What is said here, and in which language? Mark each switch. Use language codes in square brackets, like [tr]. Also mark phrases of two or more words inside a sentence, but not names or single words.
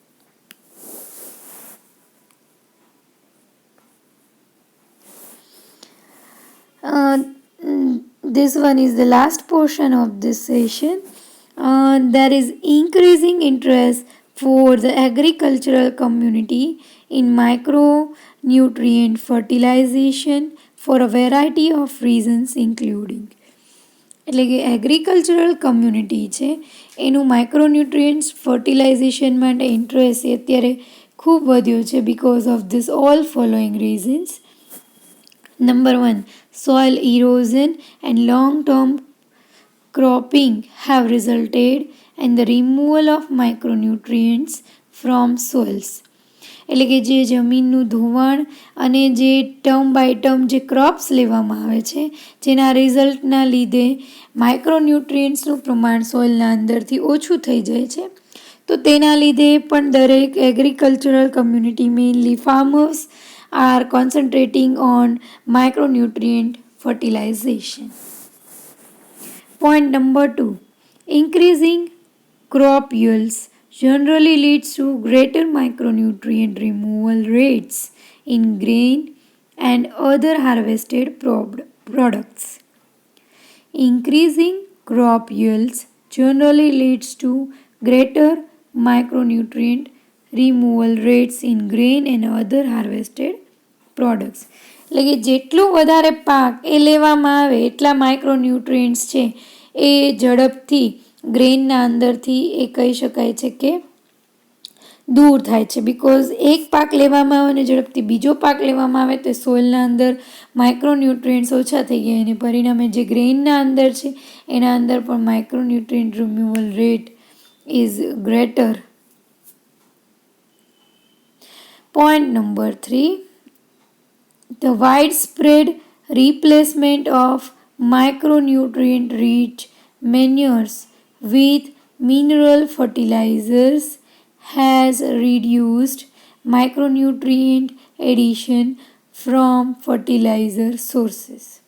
[en] This one is the last portion of this session. There is increasing interest for the agricultural community in micronutrient fertilization for a variety of reasons including. [gu] એટલે કે [en] agricultural community [gu] છે એનું [en] micronutrients fertilization [gu] માટે ઇન્ટરેસ્ટ અત્યારે ખૂબ વધ્યો છે [en] because of this all following reasons. Number 1, soil erosion and long-term cropping have resulted in the removal of micronutrients from soils. [gu] એટલે કે જે જમીનનું ધોવાણ અને જે [en] term by term [gu] જે ક્રોપ્સ લેવામાં આવે છે જેના રિઝલ્ટના લીધે માઇક્રોન્યુટ્રિયન્ટ્સનું પ્રમાણ સોઇલના અંદરથી ઓછું થઈ જાય છે. તો તેના લીધે પણ દરેક [en] agricultural community mainly farmers are concentrating on micronutrient fertilization. Point number 2, increasing crop yields generally leads to greater micronutrient removal rates in grain and other harvested products. Increasing crop yields generally leads to greater micronutrient removal rates in grain and other harvested products. [gu] એટલે કે જેટલું વધારે પાક એ લેવામાં આવે એટલા માઇક્રોન્યુટ્રિયન્ટ્સ છે એ ઝડપથી ગ્રેનના અંદરથી એ કહી શકાય છે કે દૂર થાય છે. બિકોઝ એક પાક લેવામાં આવે અને ઝડપથી બીજો પાક લેવામાં આવે તો સોઇલના અંદર માઇક્રોન્યુટ્રિયન્ટ્સ ઓછા થઈ ગયા અને પરિણામે જે ગ્રેનના અંદર છે એના અંદર પણ [en] micronutrient removal rate is greater. Point number 3, the widespread replacement of micronutrient-rich manures with mineral fertilizers has reduced micronutrient addition from fertilizer sources.